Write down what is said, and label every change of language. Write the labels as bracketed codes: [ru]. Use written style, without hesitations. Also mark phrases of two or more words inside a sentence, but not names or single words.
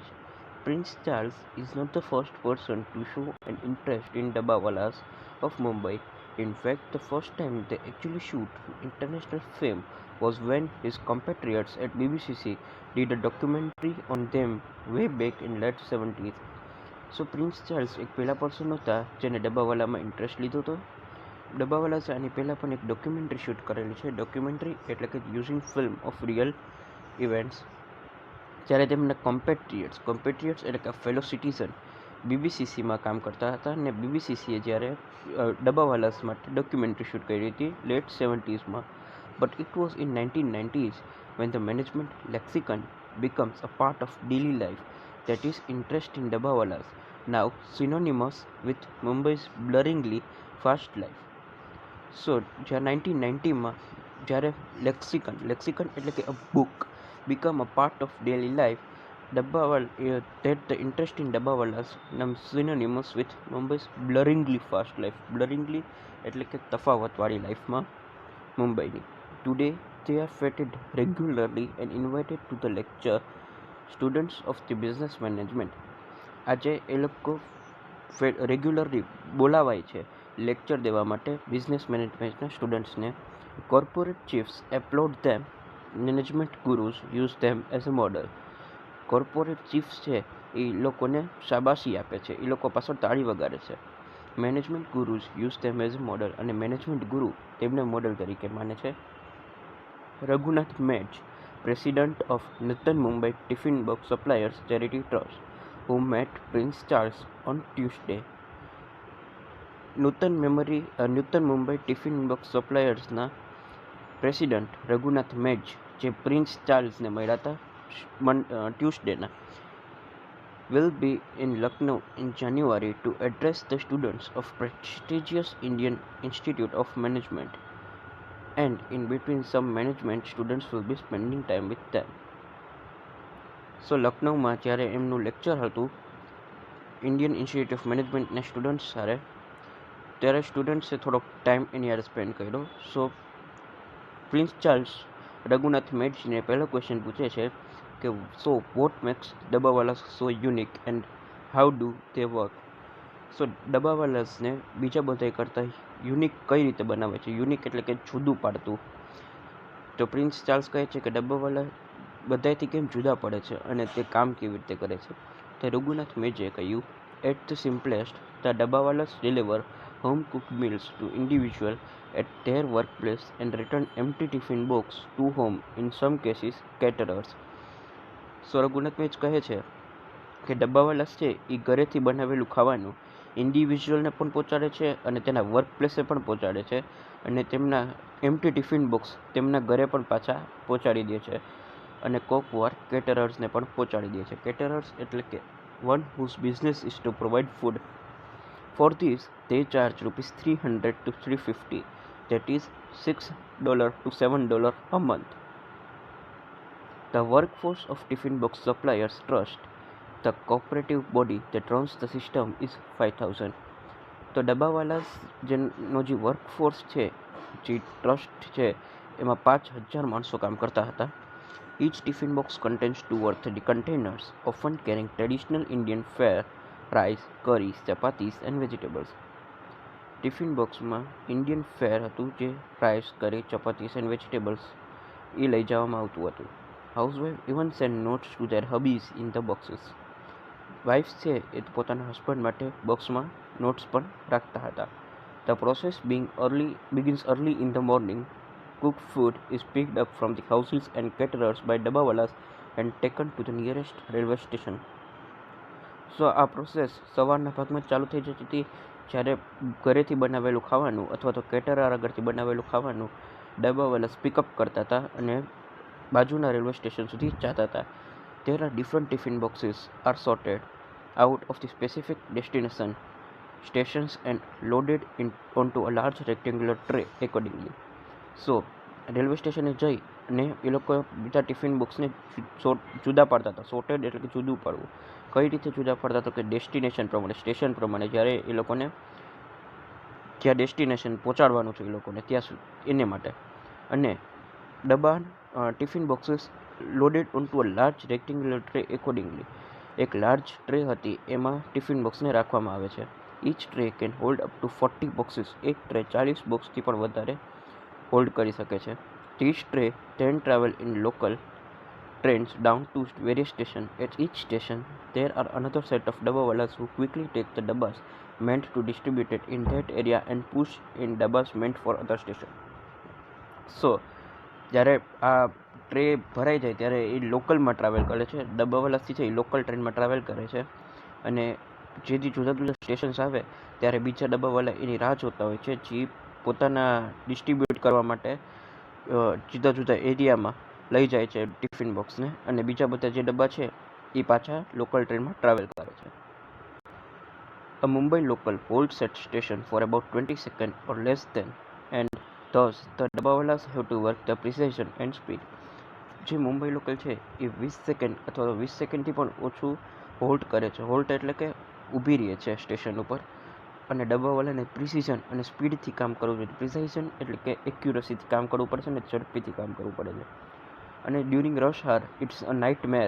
[en] Prince Charles is not the first person to show an interest in Dabbawalas of Mumbai. In fact, the first time they actually shoot international fame was when his compatriots at BBCC did a documentary on them way back in late 70s. [gu] સો પ્રિન્સ ચાર્લ્સ એક પહેલા પર્સન હતા જેને ડબ્બાવાલામાં ઇન્ટરેસ્ટ લીધો હતો. ડબ્બાવાલા આની પહેલાં પણ એક [en] documentary shoot [gu] કરેલી છે. ડોક્યુમેન્ટરી એટલે કે [en] using film of real events. [gu] જ્યારે તેમના કોમ્પેટ્રિયટ્સ એટલે કે [en] fellow citizen [gu] બીબીસીસીમાં કામ કરતા હતા અને બીબીસીસીએ જ્યારે ડબ્બાવાલાસ માટે [en] documentary shoot [gu] કરી હતી લેટ 70sમાં. [en] But it was in 1990s when the management lexicon becomes a part of daily life, that is interest in Dabbawalas, now synonymous with Mumbai's blurringly fast life. [gu] સો જ્યાં 1990માં જ્યારે લેક્સિકન એટલે કે [en] a book become a part of daily life, that the interest in Dabbawalas now synonymous with Mumbai's blurringly fast life. [gu] blurringly એટલે કે તફાવતવાળી લાઈફમાં મુંબઈની. [en] Today they are feted regularly and invited to the lecture students of the business management. [gu] આજે એ લોકો રેગ્યુલરલી બોલાવાય છે લેક્ચર દેવા માટે બિઝનેસ મેનેજમેન્ટના સ્ટુડન્ટ્સને. [en] Corporate chiefs applaud them, management gurus use them as a model. corporate chiefs [gu] છે એ લોકોને શાબાશી આપે છે, એ લોકો પાછળ તાળી વગાડે છે. [en] management gurus use them as a model, [gu] અને મેનેજમેન્ટ ગુરુ તેમને મોડલ તરીકે માને છે. રઘુનાથ મેચ, [en] President of Nutan Mumbai Tiffin Box Suppliers Charity Trust, who met Prince Charles on Tuesday. [gu] નૂતન મુંબઈ ટિફિન બોક્સ સપ્લાયર્સના પ્રેસિડન્ટ રઘુનાથ મેજ જે પ્રિન્સ ચાર્લ્સને મળ્યા હતા ટ્યુસડેના, [en] will be in Lucknow in January to address the students of prestigious Indian Institute of Management, and in between some management students will be spending time with them. [gu] સો લખનઉમાં જ્યારે એમનું લેક્ચર હતું ઇન્ડિયન ઇન્સ્ટિટ્યૂટ ઓફ મેનેજમેન્ટના સ્ટુડન્ટ્સ સાથે, ત્યારે સ્ટુડન્ટ્સે થોડોક ટાઈમ એની યારે સ્પેન્ડ કર્યો. સો પ્રિન્સ ચાર્લ્સ રઘુનાથ મેડજીને પહેલો ક્વેશ્ચન પૂછે છે કે [en] so what makes Dabbawalas so unique and how do they work. [gu] સો ડબ્બાવાલાસને બીજા બધા કરતાં યુનિક કઈ રીતે બનાવે છે? યુનિક એટલે કે જુદું પાડતું. તો પ્રિન્સ ચાર્લ્સ કહે છે કે ડબ્બાવાલા બધાથી કેમ જુદા પડે છે અને તે કામ કેવી રીતે કરે છે. તો રઘુનાથ મેજે કહ્યું, [en] at the simplest the Dabbawalas deliver home cooked meals to individual at their workplace and return empty tiffin box to home, in some cases caterers. [gu] સો રઘુનાથ મેચ કહે છે કે ડબ્બાવાલાસ છે એ ઘરેથી બનાવેલું ખાવાનું ઇન્ડિવિજ્યુઅલને પણ પહોંચાડે છે અને તેના વર્ક પ્લેસે પણ પહોંચાડે છે, અને તેમના [en] empty tiffin box [gu] તેમના ઘરે પણ પાછા પહોંચાડી દે છે, અને કોક વાર કેટરર્સને પણ પહોંચાડી દે છે. કેટરર્સ એટલે કે [en] one whose business is to provide food. For this, they charge rupees 300 to 350, that is $6 to $7 a month. The workforce of Tiffin Box Suppliers Trust, the cooperative body that runs the system, is 5,000. [gu] તો ડબ્બાવાલાસ જેનો જે વર્કફોર્સ છે, જે ટ્રસ્ટ છે, એમાં 5,000 માણસો કામ કરતા હતા. [en] Each tiffin box contains 2 or 3 containers, often carrying traditional Indian fare, rice, curries, chapatis and vegetables. [gu] ટિફિન બોક્સમાં [en] Indian fare [gu] હતું, જે [en] rice, curry, chapatis and vegetables [gu] એ લઈ જવામાં આવતું હતું. [en] housewife even send notes to their hubbies in the boxes. [gu] વાઇફ્સ છે એ પોતાના હસબન્ડ માટે બોક્સમાં નોટ્સ પણ રાખતા હતા. [en] The process begins early in the morning. Cooked food is picked up from the houses and caterers by ડબ્બાવાલાસ and taken to the nearest railway station. [gu] સો આ પ્રોસેસ સવારના ભાગમાં ચાલુ થઈ જતી હતી, જ્યારે ઘરેથી બનાવેલું ખાવાનું અથવા તો કેટરર આગળથી બનાવેલું ખાવાનું ડબ્બાવાલા પિકઅપ કરતા હતા અને બાજુના [en] railway station [gu] સુધી જતા હતા. [en] There are different tiffin boxes are sorted out of the specific destination stations and loaded onto a large rectangular tray accordingly. [gu] સો રેલવે સ્ટેશને જઈ અને એ લોકો બીજા ટિફિન બોક્સને જુદા પાડતા હતા. સોર્ટેડ એટલે કે જુદું પાડવું. કઈ રીતે જુદા પાડતા હતા કે ડેસ્ટિનેશન પ્રમાણે, સ્ટેશન પ્રમાણે, જ્યારે એ લોકોને જ્યાં ડેસ્ટિનેશન પહોંચાડવાનું છે એ લોકોને ત્યાં એને માટે. [en] અને tiffin boxes loaded on to a large rectangular tray accordingly. [gu] એક [en] large tray [gu] હતી, એમાં ટિફિન બોક્સને રાખવામાં આવે છે. [en] Each tray can hold up to 40 boxes. [gu] એક ટ્રે 40 બોક્સથી પણ વધારે હોલ્ડ કરી શકે છે. [en] These tray then travel in local trains down to various stations. At each station, there are another set of dabbawalas who quickly take the dabbas meant to distribute it in that area and push in dabbas meant for other station. So, [gu] જ્યારે આ ટ્રે ભરાઈ જાય ત્યારે એ લોકલમાં ટ્રાવેલ કરે છે. ડબ્બાવાલાથી છે એ લોકલ ટ્રેનમાં ટ્રાવેલ કરે છે અને જેથી જુદા જુદા સ્ટેશન્સ આવે ત્યારે બીજા ડબ્બાવાલા એની રાહ જોતા હોય છે, જે પોતાના ડિસ્ટ્રીબ્યુટ કરવા માટે જુદા જુદા એરિયામાં લઈ જાય છે ટિફિન બોક્સને, અને બીજા બધા જે ડબ્બા છે એ પાછા લોકલ ટ્રેનમાં ટ્રાવેલ કરે છે. [en] A Mumbai local holds at station for about 20 seconds or less than, and thus the dabbawalas have to work the precision and speed. [gu] જે મુંબઈ લોકલ છે એ 20 સેકન્ડ અથવા તો 20 સેકન્ડથી પણ ઓછું હોલ્ડ કરે છે. હોલ્ડ એટલે કે ઊભી રહે છે સ્ટેશન ઉપર, અને ડબ્બાવાલાને પ્રિસિઝન અને સ્પીડથી કામ કરવું જોઈએ. પ્રિસાઇઝન એટલે કે એક્યુરસીથી કામ કરવું પડશે અને ઝડપીથી કામ કરવું પડે છે. [en] અને during rush hour it's a nightmare.